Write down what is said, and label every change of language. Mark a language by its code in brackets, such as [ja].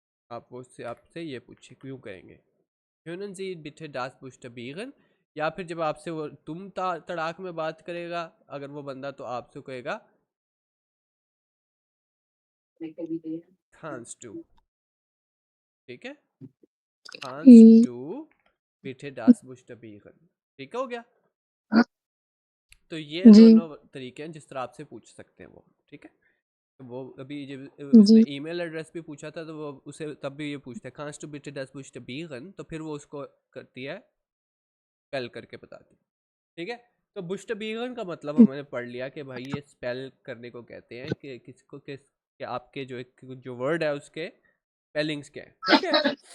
[hi] आप वो से आपसे ये पूछे क्यों कहेंगे [de] können Sie bitte das buchstabieren, [hi] या फिर जब आपसे वो तुम तड़ाक में बात करेगा अगर वो बंदा, तो आपसे कहेगा [de] kannst du, [hi] ठीक है। [de] kannst du bitte das buchstabieren, [hi] ठीक हो गया। तो ये दोनों तरीके हैं जिस तरह आपसे पूछ सकते हैं वो, ठीक है। तो वो अभी जब उसने ईमेल एड्रेस भी पूछा था, तो वो उसे तब भी ये पूछता है [de] kannst du bitte das buchstabieren, [hi] तो फिर वो उसको करती है स्पेल करके बताती है, ठीक है। तो बुश्तबीगन का मतलब हमने पढ़ लिया कि भाई ये स्पेल करने को कहते हैं कि किसको कि आपके जो वर्ड है उसके स्पेलिंग्स क्या है, ठीक है।